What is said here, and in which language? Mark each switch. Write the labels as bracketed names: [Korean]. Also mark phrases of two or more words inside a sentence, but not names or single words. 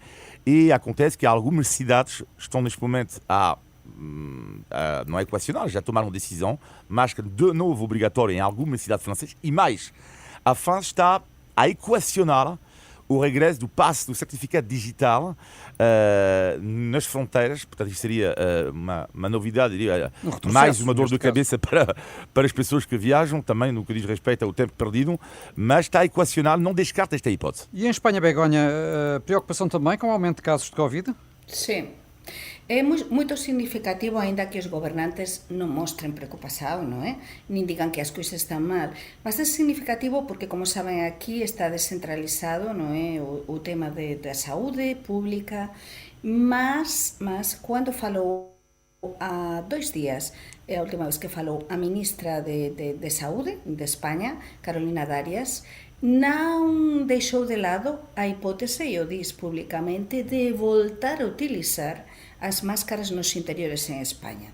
[Portuguese] E acontece que algumas cidades estão neste momento não é equacionar, já tomaram decisão, máscara de novo obrigatória em algumas cidades francesas e mais, a França está a equacionar o regresso do passe do certificado digital nas fronteiras, portanto isto seria uma novidade, diria, mais uma dor de cabeça para as pessoas que viajam, também no que diz respeito ao tempo perdido, mas está a equacionar, não descarta esta hipótese. E em Espanha, Begonha, preocupação também com o aumento de casos de Covid? Sim. [Galician] É moito significativo, aínda que os gobernantes non mostren preocupación, non é? Nin digan que as cousas están mal. Mas é significativo porque, como saben, aquí está descentralizado, non é? O tema da saúde pública, mas cando falou há 2 días, é a última vez que falou a ministra de Saúde de España, Carolina Darias, non deixou de lado a hipótese, e o diz públicamente, de voltar a utilizar as máscaras nos interiores en España.